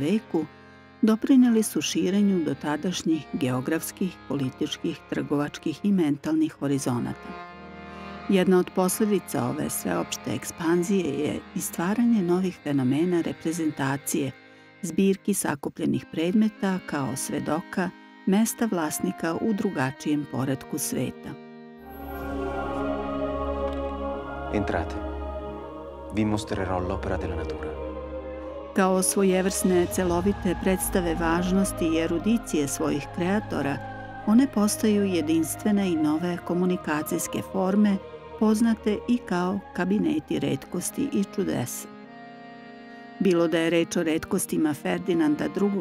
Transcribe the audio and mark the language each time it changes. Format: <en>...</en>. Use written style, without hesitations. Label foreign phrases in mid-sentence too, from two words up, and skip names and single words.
<sr>veku, doprinijeli su širenju dotadašnjih geografskih, političkih, trgovačkih i mentalnih horizonata. Jedna od posljedica ove sveopšte ekspanzije je i stvaranje novih fenomena reprezentacije, zbirki sakupljenih predmeta kao svedoka, mesta vlasnika u drugačijem poretku sveta.</sr> <it>Entrate. Vi mostrerò l'opera della natura.</it> <sr>Kao svojevrsne celovite predstave važnosti i erudicije svojih kreatora, one postaju jedinstvene i nove komunikacijske forme, poznate i kao kabineti retkosti i čudesa. Bilo da je reč o retkostima Ferdinanda II.</sr>